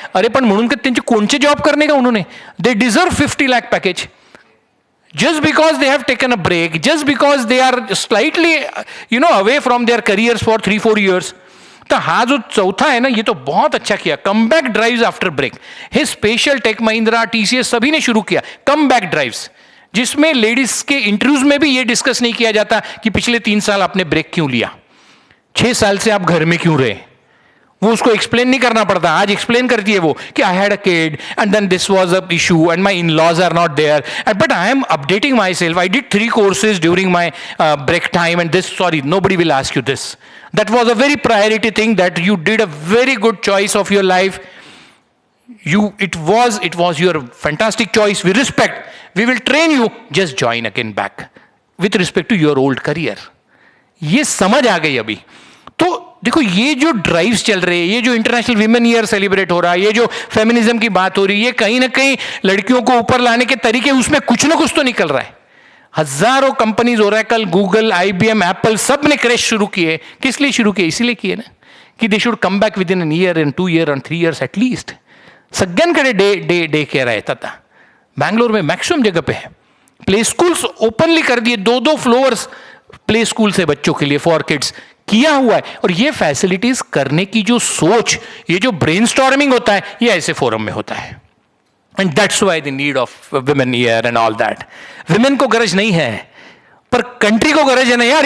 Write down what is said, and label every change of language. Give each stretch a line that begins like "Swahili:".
Marathi: अरे पण म्हणून त्यांचे कोणचे जॉब
Hindi: करने का उन्होंने,
English: They deserve 50 lakh package just because they have taken a break, just because they are slightly away from their careers for 3-4 years.
Hindi: तो हा जो चौथा है ना, ये तो बहुत अच्छा किया. Come back drives after break,
Marathi: हे स्पेशल टेक महिंद्रा,
Hindi: TCS सभी ने शुरू किया कम बैक ड्राइव्स, जिसमें लेडीज के इंटरव्यूज में भी ये डिस्कस नहीं किया जाता कि पिछले 3 साल आपने ब्रेक क्यों लिया, 6 साल से आप घर में क्यों रहे. वो उसको एक्सप्लेन नहीं करना पड़ता. आज एक्सप्लेन करती है वो कि
English: I had a kid and then this was a issue and my in-laws are not there, but I am updating myself. I did 3 courses during my break time and this, sorry nobody will ask you this. That was a very priority thing, that you did a very good choice of your life. It was your fantastic choice. We respect. We will train you. Just join again back with respect to your old career.
Hindi: ये समझ आ गई अभी. तो देखो, ये जो drives चल रहे हैं, ये जो इंटरनेशनल विमेन ईयर सेलिब्रेट हो रहा है, ये जो फेमिनिज्म की बात हो रही है, ये कहीं ना कहीं लड़कियों को ऊपर लाने के तरीके, उसमें कुछ ना कुछ तो निकल रहा है. हजारों companies, Oracle, Google, IBM, Apple, सब ने क्रैश शुरू किए. किस लिए शुरू किए? इसीलिए किए ना कि
English: They should come back with in an year and 2 years and 3 years at least.
Marathi: सगळ्यांकडे डे केअर आहेत आता.
Hindi: बैंगलोर में मैक्सिमम जगह पे है. प्ले स्कूल्स ओपनली कर दिए, 2-2 फ्लोर्स प्ले स्कूल से बच्चों के लिए फॉर किड्स किया हुआ है. और ये फैसिलिटीज करने की जो सोच, ये जो ब्रेनस्टॉर्मिंग होता है, ये ऐसे फोरम में होता है.
English: And that's why the need of women here and all that.
Hindi: Women को गरज नहीं है, पर कंट्री को गरज है ना यार.